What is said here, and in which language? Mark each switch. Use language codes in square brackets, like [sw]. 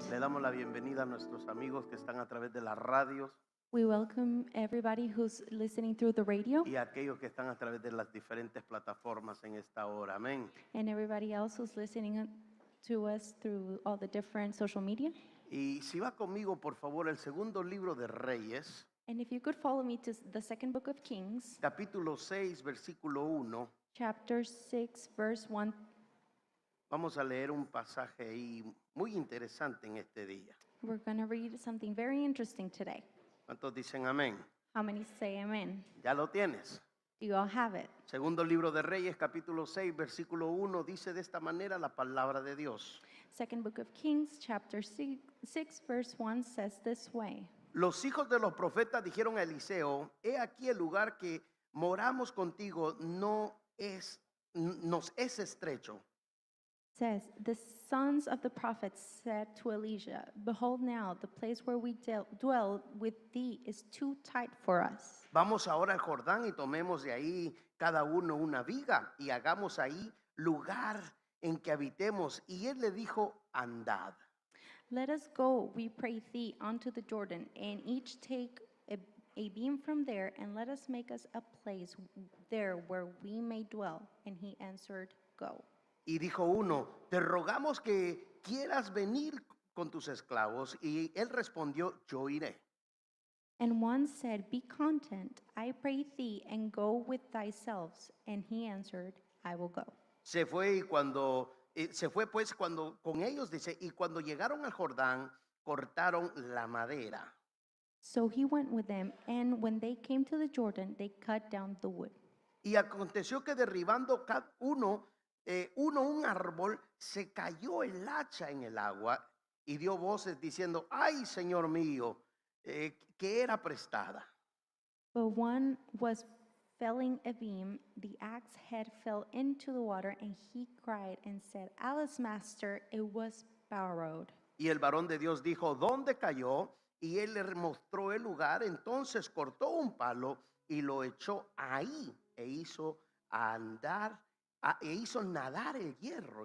[es] Le damos la bienvenida a nuestros amigos que están a través de las radios [en] We welcome everybody who's listening through the radio [es] y a aquellos que están a través de las diferentes plataformas en esta hora. Amén. [en] and everybody else who's listening to us through all the different social media. [es] Y si va conmigo, por favor, el segundo libro de Reyes, [en] And if you could follow me to the second book of Kings, [es] capítulo 6, versículo 1. [en] chapter 6, verse 1. [es] Vamos a leer un pasaje ahí muy interesante en este día. [en] We're going to read something very interesting today. [es] ¿Cuántos dicen amén? [en] How many say amen? [es] ¿Ya lo tienes? [en] Do you all have it? [es] Segundo libro de Reyes, capítulo 6, versículo 1, dice de esta manera la palabra de Dios. [en] Second book of Kings, chapter 6, verse 1 says this way. [es] Los hijos de los profetas dijeron a Eliseo: he aquí el lugar que moramos contigo nos es estrecho. [en] Says, the sons of the prophets said to Elijah, behold now, the place where we dwell with thee is too tight for us. [es] Vamos ahora al Jordán y tomemos de ahí cada uno una viga y hagamos ahí lugar en que habitemos. Y él le dijo: andad. [en] Let us go, we pray thee, unto the Jordan, and each take a beam from there, and let us make us a place there where we may dwell. And he answered, go. [es] Y dijo uno: te rogamos que quieras venir con tus esclavos. Y él respondió: yo iré. [en] And one said, be content, I pray thee, and go with thyself. And he answered, I will go. [es] Se fue pues cuando con ellos, dice, y cuando llegaron al Jordán, cortaron la madera. [en] So he went with them, and when they came to the Jordan, they cut down the wood. [es] Y aconteció que derribando cada uno un árbol, se cayó el hacha en el agua y dio voces diciendo: ay, Señor mío, que era prestada. [en] But one was felling a beam, the axe head fell into the water, and he cried and said, alas, master, it was borrowed. [es] Y el varón de Dios dijo: ¿dónde cayó? Y él le mostró el lugar. Entonces cortó un palo y lo echó ahí e hizo nadar el hierro.